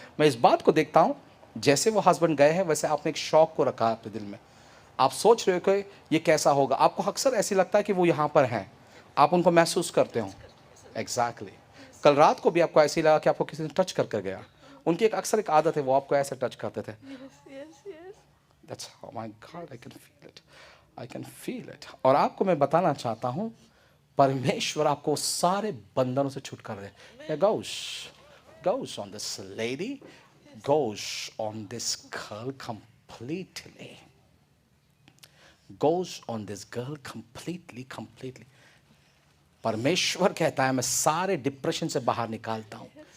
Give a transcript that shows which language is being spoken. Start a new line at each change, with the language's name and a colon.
Hindi: मैं इस बात को देखता हूँ, जैसे वो हस्बैंड गए हैं वैसे आपने एक शौक को रखा है अपने दिल में. आप सोच रहे हो कि ये कैसा होगा. आपको अक्सर ऐसी लगता है कि वो यहाँ पर हैं, आप उनको महसूस करते हो. एग्जैक्टली. कल रात को भी आपको ऐसे लगा कि आपको किसी ने टच कर गया. उनकी अक्सर एक आदत है, वो आपको ऐसे टच करते थे.
English: That's oh my God, I can feel it. I can feel it.
Hindi: और आपको मैं बताना चाहता हूँ, परमेश्वर आपको सारे बंधनों से छुटकारा दे. Yeah,
English: goes on this lady, goes on this girl completely. Goes on this girl completely.
Hindi: परमेश्वर कहता है मैं सारे डिप्रेशन से बाहर निकालता हूँ.